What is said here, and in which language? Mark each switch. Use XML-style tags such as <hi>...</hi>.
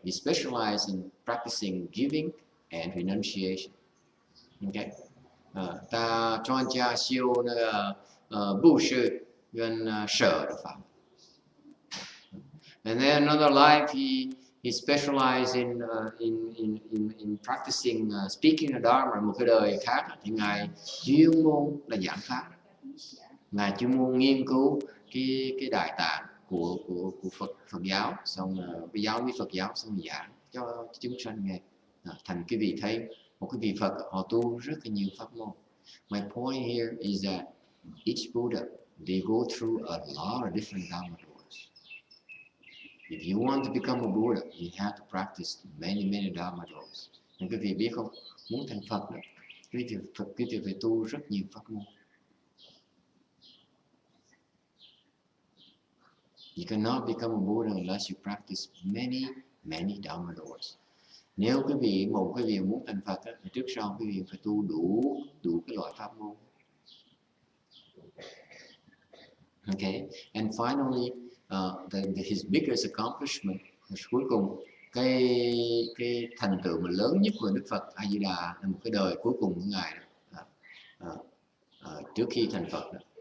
<en>He specialized in practicing giving and renunciation. Okay. Ta cho cha siêu bù sư gần sở được phạm. And then another life, he specialized in practicing speaking the Dharma.</en> <vi>Một cái đời khác thì ngài chuyên môn là giảng pháp. Ngài chuyên môn nghiên cứu cái đại tạng của Phật giáo, xong cái giáo lý Phật giáo, xong giảng cho chúng sanh nghe. Thành cái vị thấy một cái vị Phật họ tu rất là nhiều pháp môn.</vi> <en>My point here is that each Buddha, they go through a lot of different Dharma doors. If you want to become a Buddha, you have to practice many Dharma doors.</en> <vi>Nên quý vị biết không, muốn thành Phật đó, quý vị phải tu rất nhiều pháp môn.</vi> <en>You cannot become a Buddha unless you practice many Dharma doors.</en> <vi>Nếu quý vị muốn thành Phật á, thì trước sau quý vị phải tu đủ cái loại pháp môn.</vi> <en>Okay, and finally, his biggest accomplishment,</en> <vi>cuối cùng cái thành tựu mà lớn nhất của Đức Phật A Di Đà là một cái đời cuối cùng của ngài đó, trước khi thành Phật đó.</vi>